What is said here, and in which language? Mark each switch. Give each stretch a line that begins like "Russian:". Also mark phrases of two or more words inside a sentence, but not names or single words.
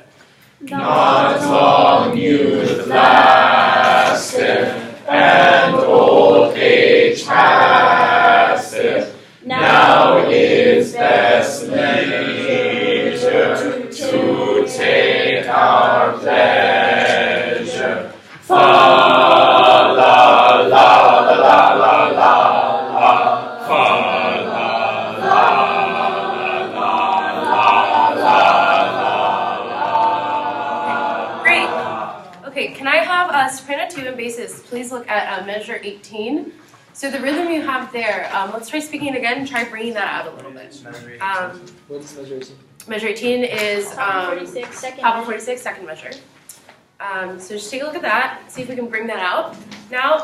English: Not long youth lasteth, and old age passeth. Now is best leisure to take our pleasure. Fa la la la la la la la. Fa la la la la la. Great. Okay, can I have soprano 2 and basses please look at measure 18? So the rhythm you have there, let's try speaking it again and try bringing that out a little bit. What's measure 18? Measure 18 is Top 46, second. top of 46, second measure. So just take a look at that, see if we can bring that out now.